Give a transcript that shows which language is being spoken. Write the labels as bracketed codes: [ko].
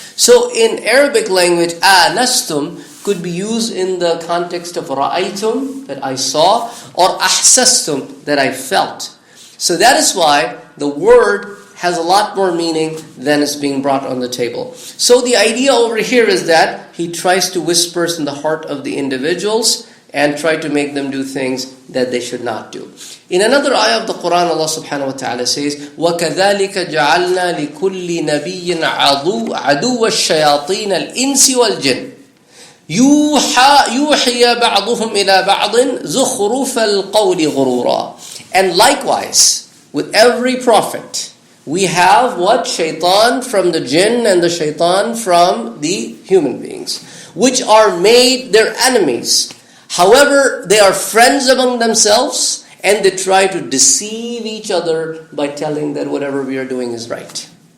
[en] So in Arabic language, anastum could be used in the context of ra'aytum, that I saw, or ahsastum, that I felt. So that is why the word has a lot more meaning than is being brought on the table. So the idea over here is that he tries to whisper in the heart of the individuals and try to make them do things that they should not do. In another ayah of the Quran, Allah subhanahu wa ta'ala says, [ar] وَكَذَلِكَ جَعَلْنَا لِكُلِّ نَبِيٍّ عَدُوَّ الشَّيَاطِينَ الْإِنسِ وَالْجِنِّ يُوحِيَ بَعْضُهُمْ إِلَى بَعْضٍ زُخْرُفَ الْقَوْلِ غُرُورًا. [en] And likewise, with every prophet, we have what? Shaitan from the jinn and the shaitan from the human beings, which are made their enemies. However, they are friends among themselves, and they try to deceive each other by telling that whatever we are doing is right.